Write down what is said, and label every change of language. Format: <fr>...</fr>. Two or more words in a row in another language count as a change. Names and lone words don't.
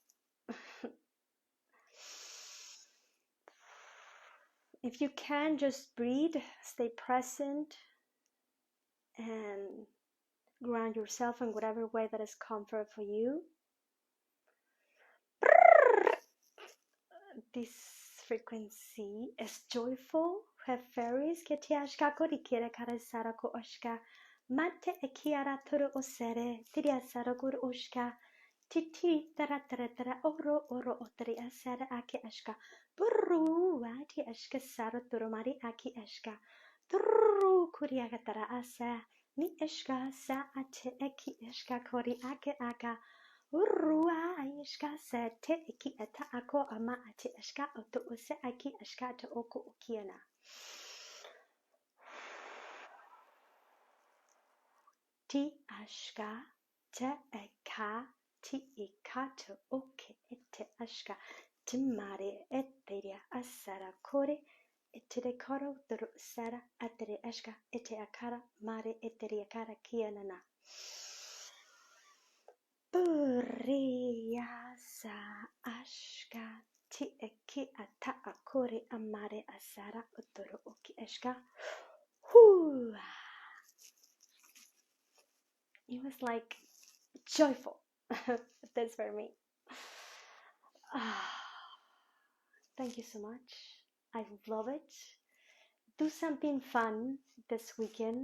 <en>If you can, just breathe, stay present, and ground yourself in whatever way that is comfort for you. This frequency is joyful. Have fairies que te ashka korikira karasara ko oshka. Mate ekiara turu osere, tiria saragur oshka. Titi tara tara tara oro oro otri asara aki ashka. Burru ati ashka sara turu mari aki ashka. Turru kuriaga tara asa. Ni ashka sa ate eki ashka kori ake aka. Urua ishka se te iki ata ako ama ate ashka oto ose aki ashka te oko ukiana. Ti ashka te eka ti ika te oke ete ashka te mare eteria asara kore ete de koro duru sara atere ashka ete akara mare eteria kara kianana. Buria sa ashka ti eki ata akore amare asara otoro oki ashka. Whoo! It was like joyful. That's for me. Thank you so much. I love it. Do something fun this weekend.</en>